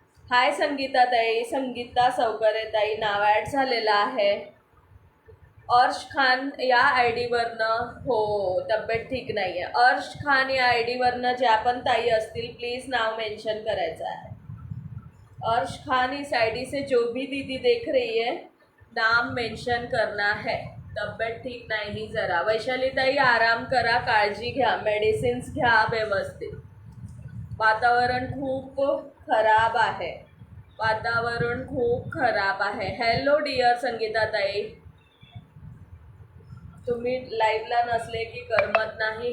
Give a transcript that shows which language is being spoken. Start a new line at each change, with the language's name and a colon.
Marathi: हाय संगीता ताई, संगीता सौकरे ताई नाव ॲड झालेलं आहे. अर्श खान या आय डीवरनं, हो तब्येत ठीक नाही आहे. अर्श खान या आय डीवरनं ज्या पण ताई असतील प्लीज नाव मेंशन करायचं आहे.
Hindi: अर्श खान इस आईडी से जो भी दीदी देख रही है नाम मेंशन करना है.
Marathi: तब्येत ठीक नाही जरा. वैशाली ताई आराम करा, काळजी घ्या, मेडिसिन्स घ्या व्यवस्थित. वातावरण खूप खराब आहे, वातावरण खूप खराब आहे. हॅलो डिअर संगीता ताई, तुम्ही लाईव्हला नसले की करमत नाही.